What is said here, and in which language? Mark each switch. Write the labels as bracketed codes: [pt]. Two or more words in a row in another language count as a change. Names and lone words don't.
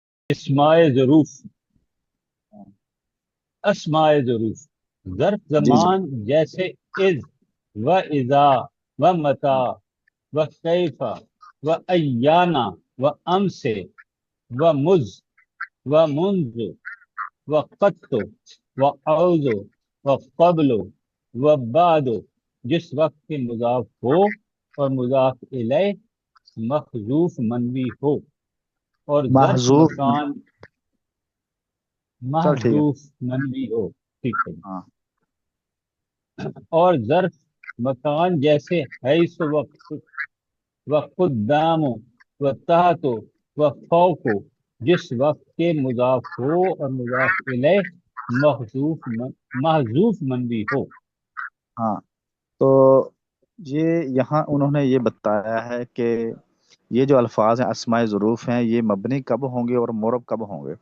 [ur] اسماء ظروف، اسماء ظروف ظرف جی جی [ar] زمان جیسے اذ و اذا و متا و کیفا و ایانا و امس و مز و منذ و قط و اعوذ و قبل و بعد، [ur] جس وقت کے مضاف ہو اور مضاف الیہ محذوف منوی ہو، اور ظرف محذوف مکان چل ٹھیک ہے. محذوف منوی ہو، ٹھیک ہے، ہاں اور ظرف مکان جیسے [ar] حیث و قدام و تحت و فوق، [ur] جس وقت کے مضاف ہو اور مضاف الیہ محذوف منوی ہو۔ ہاں. تو یہ یہاں انہوں نے یہ بتایا ہے کہ یہ جو الفاظ ہیں اسماء ظروف ہیں یہ مبنی کب ہوں گے اور معرب کب ہوں گے.